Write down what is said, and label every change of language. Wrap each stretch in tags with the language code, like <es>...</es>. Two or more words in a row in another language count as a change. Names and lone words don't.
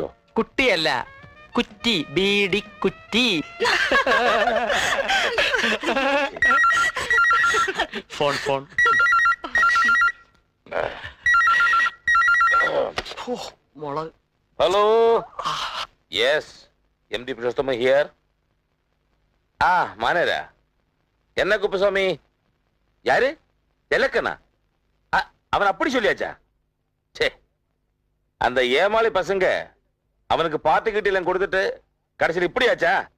<ml>കുട്ടിയല്ല, കുറ്റി, ബീഡിക്കുറ്റി.</ml> <en>phone phone.</en> <ml>മുളക്.</ml> <en>Hello, yes, MD Purushothama here.</en> <ta>ஆ மானேரா, என்ன குப்பசாமி? யாரு? எலக்கனா? அவன் அப்படி சொல்லியாச்சா? சே, அந்த ஏமாளி பசங்க அவனுக்கு பார்ட்டி கிட்டி எல்லாம் கொடுத்துட்டு கடைசியில் இப்படி ஆச்சா?</ta>